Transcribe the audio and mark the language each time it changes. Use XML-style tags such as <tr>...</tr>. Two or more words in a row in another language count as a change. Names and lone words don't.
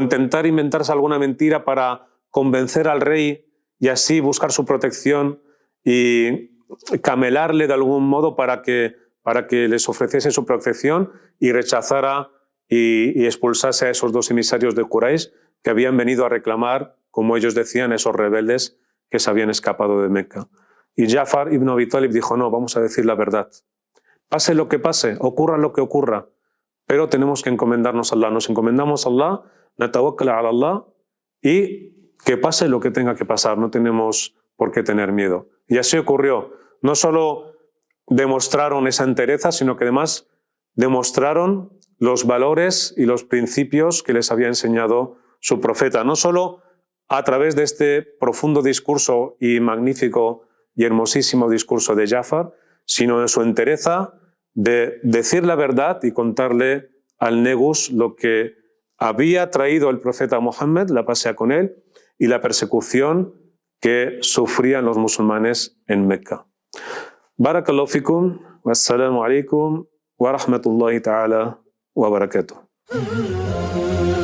<es>intentar inventarse alguna mentira para convencer al rey y así buscar su protección y camelarle de algún modo para que les ofreciese su protección y rechazara y expulsase a esos dos emisarios de Quraysh que habían venido a reclamar, como ellos decían, esos rebeldes que se habían escapado de Meca. Y Ja'far ibn Abi Talib dijo: no, vamos a decir la verdad. Pase lo que pase, ocurra lo que ocurra, pero tenemos que encomendarnos a Allah. Nos encomendamos a Allah,</es> <ar>نتوكل على الله,</ar> <es>y que pase lo que tenga que pasar, no tenemos por qué tener miedo. Y así ocurrió. No solo demostraron esa entereza, sino que además demostraron los valores y los principios que les había enseñado su profeta. No solo a través de este profundo discurso y magnífico y hermosísimo discurso de Ja'far, sino en su entereza de decir la verdad y contarle al Negus lo que había traído el profeta Muhammad, la paz sea con él, y la persecución que sufrían los musulmanes en Meca.</es> <ar>بارك الله فيكم، والسلام عليكم ورحمة الله تعالى وبركاته.</ar>